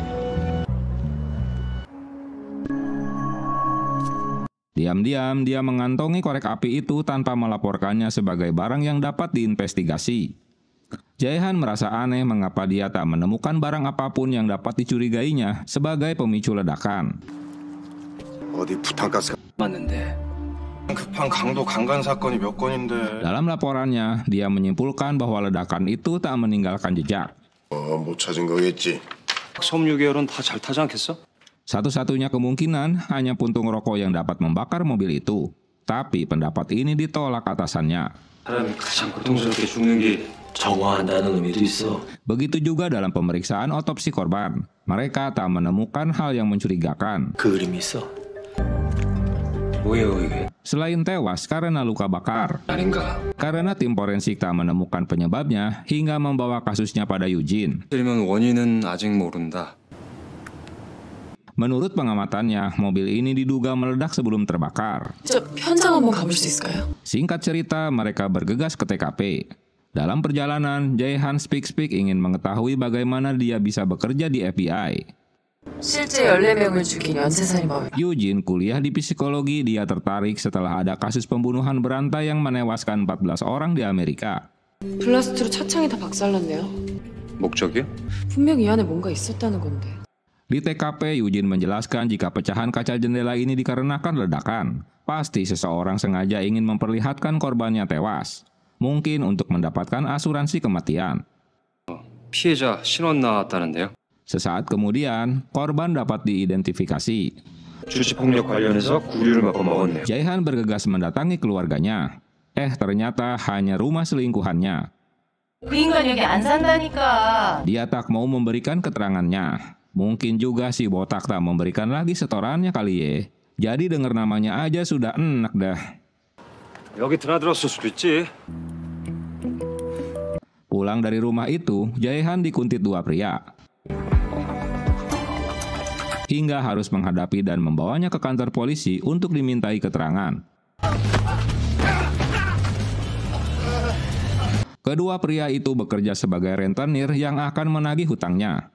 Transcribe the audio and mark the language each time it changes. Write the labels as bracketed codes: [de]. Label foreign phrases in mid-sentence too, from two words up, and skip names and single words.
[id] Diam-diam, dia mengantongi korek api itu tanpa melaporkannya sebagai barang yang dapat diinvestigasi. Jae-han merasa aneh mengapa dia tak menemukan barang apapun yang dapat dicurigainya sebagai pemicu ledakan. [ko] 어디 부탄가스가 맞는데. 급한 강도 강간 사건이 몇 건인데. [id] Dalam laporannya, dia menyimpulkan bahwa ledakan itu tak meninggalkan jejak. [ko] 못 찾은 거겠지. 섬유 계열은 다 잘 타지 않겠어? [id] Satu-satunya kemungkinan hanya puntung rokok yang dapat membakar mobil itu. Tapi pendapat ini ditolak atasannya. [ko] 사람이 가장 고통스럽게 죽는 게 정화한다는 의미도 있어. [id] Begitu juga dalam pemeriksaan otopsi korban. Mereka tak menemukan hal yang mencurigakan. [ko] 그 그림이 있어. 뭐예요 이게? [id] Selain tewas karena luka bakar. [ko] 아닌가? [id] Karena tim forensik tak menemukan penyebabnya hingga membawa kasusnya pada Eugene. [ko] 그러면 원인은 아직 모른다. [id] Menurut pengamatannya, mobil ini diduga meledak sebelum terbakar. [ko] 저 현장 한번 가볼 수 있을까요? [id] Singkat cerita, mereka bergegas ke TKP. Dalam perjalanan, Jae-han speak ingin mengetahui bagaimana dia bisa bekerja di FBI. [ko] 실제 14명을 죽인 연쇄살인범. [id] Eugene kuliah di psikologi, dia tertarik setelah ada kasus pembunuhan berantai yang menewaskan 14 orang di Amerika. [ko] 블라스트로 차창이 다 박살났네요. 목적이요? 분명 이 안에 뭔가 있었다는 건데. [id] Di TKP, Eugene menjelaskan jika pecahan kaca jendela ini dikarenakan ledakan. Pasti seseorang sengaja ingin memperlihatkan korbannya tewas. Mungkin untuk mendapatkan asuransi kematian. [ko] 피해자 신원 나왔다는데요. [id] Sesaat kemudian, korban dapat diidentifikasi. [ko] 주식폭력 관련해서 구류를 몇 번 먹었네요. [id] Jae-han bergegas mendatangi keluarganya. Ternyata hanya rumah selingkuhannya. [ko] 그 인간 여기 안 산다니까. [id] Dia tak mau memberikan keterangannya. Mungkin juga si botak tak memberikan lagi setorannya kali ya. Jadi dengar namanya aja sudah enak dah. [ko] 여기 드나들었을 수도 있지. [id] Pulang dari rumah itu, Jae-han dikuntit dua pria. Hingga harus menghadapi dan membawanya ke kantor polisi untuk dimintai keterangan. Kedua pria itu bekerja sebagai rentenir yang akan menagih hutangnya.